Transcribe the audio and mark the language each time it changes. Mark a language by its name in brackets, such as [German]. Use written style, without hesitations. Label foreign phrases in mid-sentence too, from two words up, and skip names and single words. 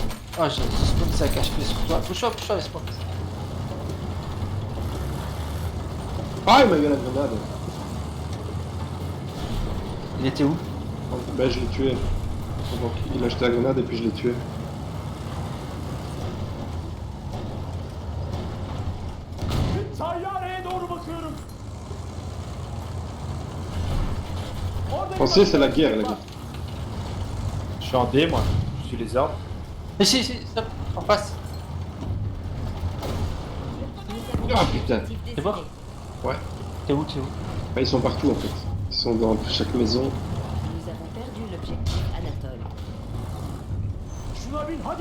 [French] Ah, j'ai spawn ça HP sur toi. Bouge-toi, les spawns. Ah, il m'a eu la grenade. Il était où? Bah, je l'ai tué. Donc, il a acheté la grenade et puis je l'ai tué. [Turkish] Tayyareye doğru bakıyorum. Orada [French] Pensez, c'est la guerre, les gars. Je suis en D, moi. Je suis les ordres. Ici, stop, en face. Nous avons Ah, perdu putain. l'objectif C'est bon? décidé. Ouais. T'es où? Bah, ils sont partout, en fait. Ils sont dans chaque maison. Nous avons perdu l'objectif Anatole. [Turkish] şuna bin hadi.